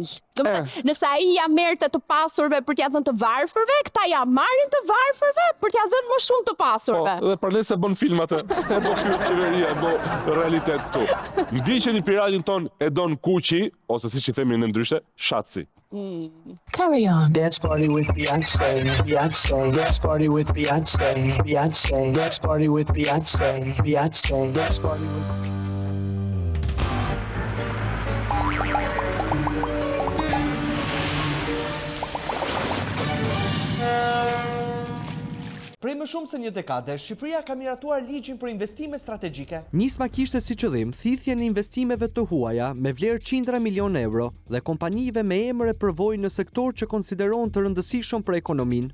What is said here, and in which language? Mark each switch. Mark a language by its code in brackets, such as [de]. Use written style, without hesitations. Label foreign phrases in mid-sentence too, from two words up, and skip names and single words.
[sq] Nëse ai ja merrte të pasurve për t'ia dhënë të varfërve, këta ja marrin të varfërve për t'ia dhënë më shumë të pasurve. Po, dhe për se bën film atë. E bo kjo qeveria, e bo realitet këtu. Ndiqeni piratin ton e don Kuqi, ose siç i themi në ndryshe, Shatsi. [en] Carry on. Dance party with Beyonce, Beyonce. Dance party with Beyonce, Beyonce. Dance party with Beyonce, Beyonce. Dance party with... [sq] Prej më shumë se një dekade, Shqipëria ka miratuar ligjin për investime strategjike. Nisma kishte si qëllim thithjen e investimeve të huaja me vlerë qindra milion euro dhe kompanive me emër e përvojë në sektor që konsiderohen të rëndësishëm për ekonominë.